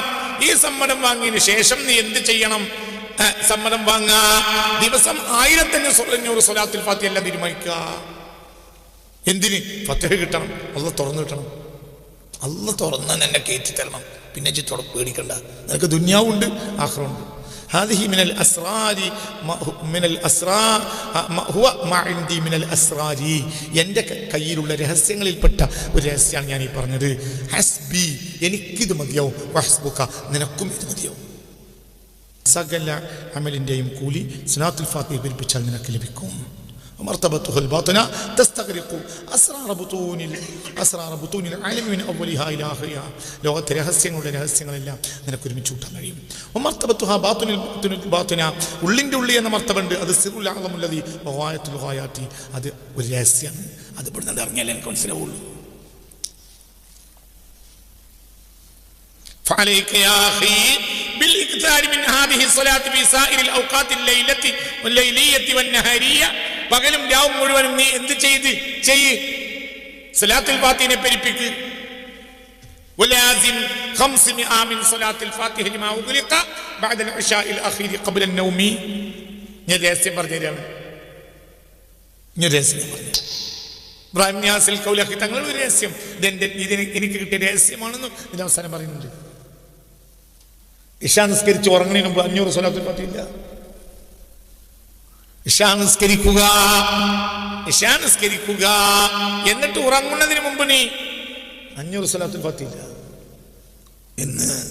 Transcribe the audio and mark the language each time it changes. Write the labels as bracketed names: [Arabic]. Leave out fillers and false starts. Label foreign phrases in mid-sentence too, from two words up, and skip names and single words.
[Malayalam] ഈ സമ്മതം വാങ്ങിയതിനു ശേഷം നീ എന്ത് ചെയ്യണം? സമ്മതം വാങ്ങാ. ദിവസം 1500 സ്വലാത്തുൽ ഫാത്തിഹ എല്ലാം തീരുമാനിക്കുക. എന്തിന്? ഫത്ഹ് കിട്ടണം, അല്ലാഹ് തുറന്നു കിട്ടണം. അല്ലാഹ് തുറന്ന് എന്നെ കയറ്റി തരണം. പിന്നെ പേടിക്കണ്ട, നിനക്ക് ദുനിയാവുണ്ട് ആഖിറവുണ്ട്. [Arabic] هذه من الأسرار من الأسرار هو ما عندي من الأسرار. [Malayalam] എൻ്റെ കയ്യിലുള്ള രഹസ്യങ്ങളിൽപ്പെട്ട ഒരു രഹസ്യമാണ് ഞാൻ ഈ പറഞ്ഞത്. ഹസ്ബി, എനിക്കിത് മതിയാവും. വഹസ്ബുക, നിനക്കും ഇത് മതിയാവും. സകല അമലിൻ്റെയും കൂലി സ്വലാത്തുൽ ഫാത്തിഹ പഠിപ്പിച്ചാൽ നിനക്ക് ലഭിക്കും. [Arabic] مرتبته الباطنة تستغرق أسرار بطون العالم من أولها إلى آخرها. [Malayalam] ലോകത്തെ രഹസ്യങ്ങളെല്ലാം നിനക്ക് ഒരുമിച്ച് കൂട്ടാൻ കഴിയും. [Arabic] ومرتبتها باطنة [Malayalam] ഉള്ളിൻ്റെ ഉള്ളി എന്ന മർത്തബുണ്ട്. [Arabic] അത് سر الأعلم الذي وغاية الغايات. [Malayalam] അത് ഒരു രഹസ്യമാണ്. അത് ഇവിടുന്ന് ഇറങ്ങിയാലേ എനിക്ക് മനസ്സിലാവുള്ളൂ. [Arabic] فعليك يا أخي بالإكثار من هذه الصلاة في سائر الأوقات الليلية والنهارية. [Malayalam] പകലും രാവും മുഴുവനും നീ എന്ത് ചെയ്യ്? സ്വലാത്തുൽ ഫാത്തിഹയെ പെരുപ്പിക്ക്. [Arabic] ولازم 500 من صلاة الفاتحة لما أغلق بعد العشاء الأخير قبل النوم. [Malayalam] ഞാൻ രഹസ്യം പറഞ്ഞുതരാണ്. ഇബ്രാഹിം നിയാസിൽ കൗലഖി തങ്ങൾ ഒരു രഹസ്യം, എനിക്ക് കിട്ടിയ രഹസ്യമാണെന്ന് ഇതിന് അവസാനം പറയുന്നുണ്ട്. ഇശാ നിസ്കരിച്ച് ഉറങ്ങുന്നതിന് മുമ്പ് 500 സ്വലാത്തുൽ ഫാത്തിഹ ഇല്ല. ഇശാ നിസ്കരിക്കുക എന്നിട്ട് ഉറങ്ങുന്നതിന് മുമ്പ് നീ 500 സ്വലാത്തുൽ ഫാത്തിഹ ഇല്ല എന്ന്.